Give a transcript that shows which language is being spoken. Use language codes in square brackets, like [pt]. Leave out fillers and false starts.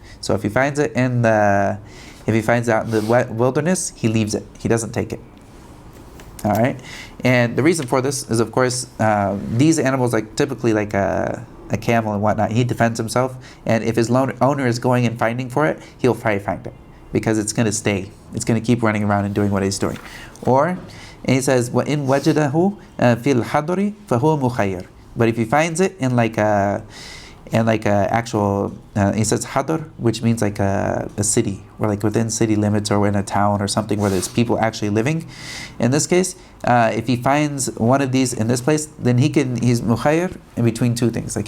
[en] So if he finds it out in the wilderness, he leaves it. He doesn't take it. All right, and the reason for this is, of course, these animals, like typically like a camel and whatnot, he defends himself, and if his owner is going and finding for it, he'll probably find it because it's going to stay. It's going to keep running around and doing what he's doing. And he says, [ar] وَإِن وَجَدَهُ فِي الْحَضْرِ فَهُوَ مُخَيَّرٌ. [en] But if he finds it in like a actual, he says hadr, which means like a city, or like within city limits, or in a town or something where there's people actually living. In this case, if he finds one of these in this place, then he's mukhayyar in between two things.